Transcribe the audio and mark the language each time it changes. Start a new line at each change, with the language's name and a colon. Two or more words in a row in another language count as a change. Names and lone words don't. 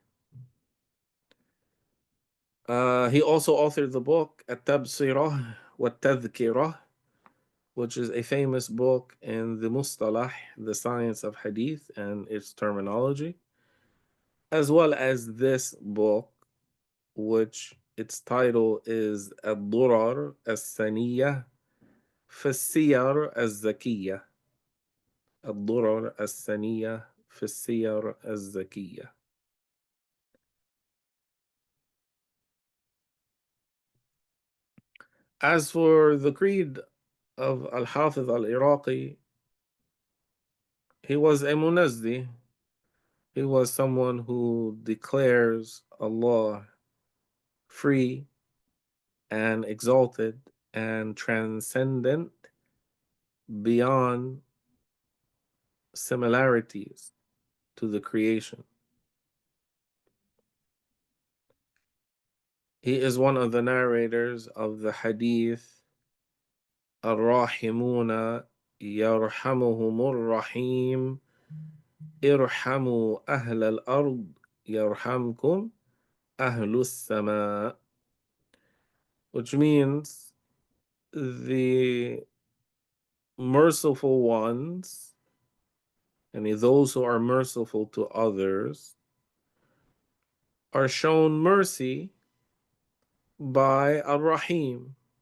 English: He also authored the book At-Sirah wa which is a famous book in the Mustalah, the science of hadith and its terminology, as well as this book, which its title is Ad-Durar as-Saniyah fi as-Siyar az-Zakiyyah. Ad-Durar as-Saniyah fi as-Siyar az-Zakiyyah. As for the creed of Al-Hafidh al-Iraqi, he was a munazzi. He was someone who declares Allah free and exalted and transcendent beyond similarities to the creation. He is one of the narrators of the hadith
Arabic: الراحمون يرحمهم الرحيم ارحموا أهل الأرض يرحمكم أهل السماء,
English: which means the merciful ones, and those who are merciful to others, are shown mercy by Ar-Rahim.